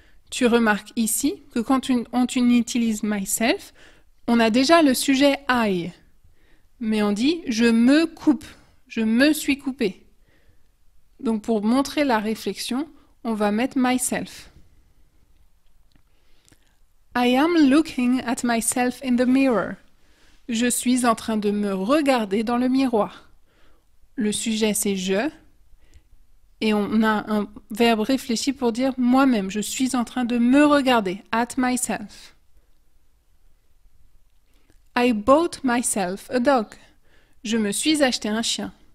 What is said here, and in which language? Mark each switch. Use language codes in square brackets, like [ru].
[fr] Tu remarques ici que quand on utilise myself, on a déjà le sujet I. Mais on dit je me coupe. Je me suis coupé. Donc pour montrer la réflexion, on va mettre myself. [en] I am looking at myself in the mirror. [fr] Je suis en train de me regarder dans le miroir. Le sujet c'est je. Et on a un verbe réfléchi pour dire moi-même. Je suis en train de me regarder. [en] At myself. I bought myself a dog. [fr] Je me suis acheté un chien.